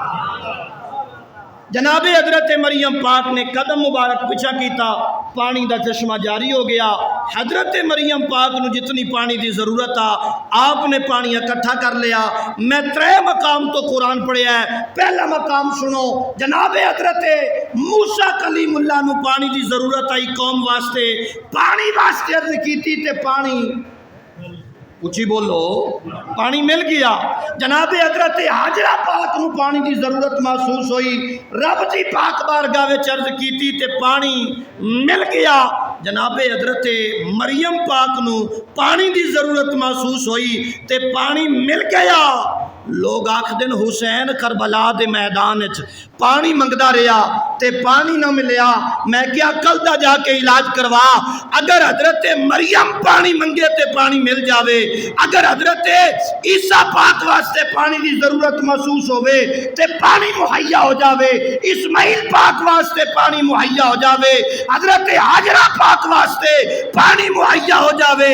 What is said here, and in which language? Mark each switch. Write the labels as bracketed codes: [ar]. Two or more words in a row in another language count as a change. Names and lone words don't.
[pa] جناب حضرت مریم پاک نے قدم مبارک پیچھا کیتا، پانی دا چشمہ جاری ہو گیا۔ حضرت مریم پاک نو جتنی پانی دی ضرورت آ آپ نے پانی اکٹھا کر لیا۔ میں 3 مقام تو قرآن پڑھیا ہے، پہلا مقام سنو، جناب حضرت موسیٰ کلیم اللہ نو پانی دی ضرورت آئی قوم واسطے، پانی واسطے عرض کیتی تے پانی اچھی بولو پانی مل گیا۔ جناب حضرت حاجرہ پاک نو پانی دی ضرورت محسوس ہوئی، رب دی پاک بارگاہ وچ عرض کیتی تے پانی مل گیا۔ جناب حضرت مریم پاک نو پانی دی ضرورت محسوس ہوئی تے پانی مل گیا۔ لوگ آکھ دن حسین کربلا دے میدان پانی منگدا رہا تے پانی نہ ملیا۔ میں کیا کل دا جا کے علاج کروا، اگر حضرت مریم پانی منگے تے پانی مل جاوے، اگر حضرت عیسیٰ پاک واسطے پانی دی ضرورت محسوس ہوئے تے پانی مہیا ہو جاوے، اسماعیل پاک واسطے پانی مہیا ہو جاوے، حضرت حاجرہ پاک واسطے پانی مہیا ہو جاوے۔